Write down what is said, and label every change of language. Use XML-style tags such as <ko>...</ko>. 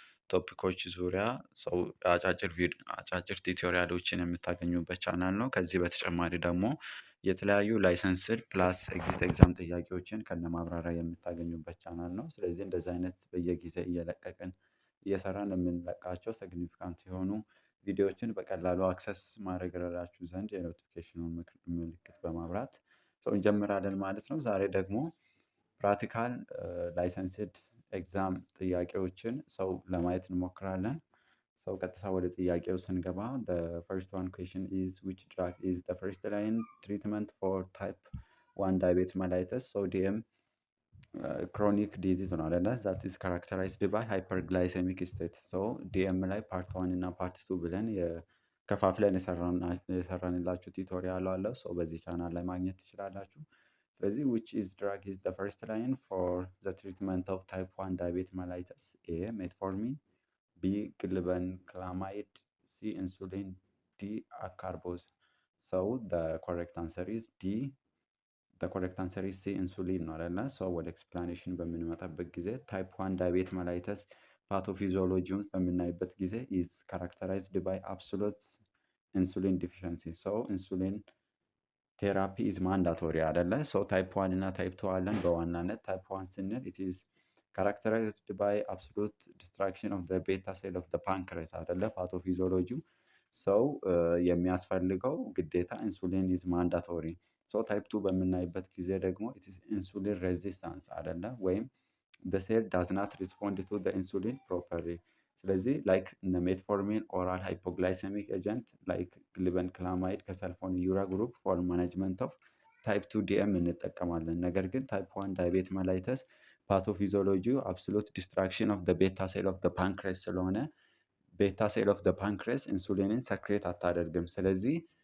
<am>ቶፒኮች ዙሪያ ሰው አጫጭር ቲዩቶሪያሎችን የምታገኙበት ቻናል ነው። ከዚህ በተጨማሪ ደግሞ የተለያዩ ላይሰንስድ ፕላስ ኤግዚት ኤግዛም ጥያቄዎችን ከነማብራሪያ የምታገኙበት ቻናል ነው። ስለዚህ እንደዚህ አይነት በየጊዜ እየለቀቅን እየሰራን የምንለቃቸው ሲግኒፊካንት የሆኑ ቪዲዮዎችን በቀላሉ አክሰስ ማድረግ ይረዳችሁ ዘንድ የኖቲፊኬሽኑን ምልክት በማብራት እንጀምራለን ማለት ነው። ዛሬ ደግሞ ፕራክቲካል ላይሰንስድ ኤግዛም ጥያቄዎችን ለማየት እንሞክራለን። ቀጥታ ወደ ጥያቄው ስንገባ</am> <en>the first one question is which drug is the first line treatment for type 1 diabetes mellitus? So DM chronic disease</en> <am>ነው አይደለ?</am> <en>that is characterized by hyperglycemic state.</en> <am>so DM ላይ ፓርት 1 እና ፓርት 2 ብለን ከፋፍለን የሰራንላችሁ ቱቶሪያል አለ። በዚህ ቻናል ላይ ማግኘት ትችላላችሁ። ስለዚህ</am> <en>which is drug is the first line for the treatment of type 1 diabetes mellitus? A metformin, B glibenclamide, C insulin, D acarbose. So the correct answer is D. The correct answer is C insulin</en> <am>ነው አይደለ? ወደ ኤክስፕላኔሽን በምንመጣበት ጊዜ ታይፕ 1 ዳያቤት መላይተስ ፓቶፊዚዮሎጂውን በምናይበት ጊዜ</am> <en>is characterized by absolute insulin deficiency. ኢንሱሊን ቴራፒ ኢዝ ማንዳቶሪ</en> <am>አይደለ? ታይፕ 1 እና ታይፕ 2 አለን። በዋናነት ታይፕ 1 ስንል</am> <en>it is characterized by absolute destruction of the beta cell of the pancreas</en> <am>አይደለ? ፓቶፊዚዮሎጂው የሚያስፈልገው ግዴታ ኢንሱሊን ኢዝ ማንዳቶሪ። ታይፕ 2 በምናይበት ጊዜ ደግሞ</am> <en>it is insulin resistance</en> <am>አይደለ? ወይም</am> <en>the cell does not respond to the insulin properly።</en> <am>ስለዚህ ላይክ እነ ሜትፎርሚን ኦራል ሃይፖግላይሰሚክ ኤጀንት ላይክ ግሊበንክላማይድ ከሰልፎን ዩራ ግሩፕ ፎር ማኔጅመንት ኦፍ ታይፕ 2 ዲኤም እንጠቀማለን። ነገር ግን ታይፕ 1 ዳያቤት መላይተስ ፓቶፊዚዮሎጂው አብሶሉት ዲስትራክሽን ኦፍ ቤታ ሴል ኦፍ ፓንክሬስ ስለሆነ ቤታ ሴል ኦፍ ፓንክሬስ ኢንሱሊንን ሰክሬት አታደርግም። ስለዚህ</am>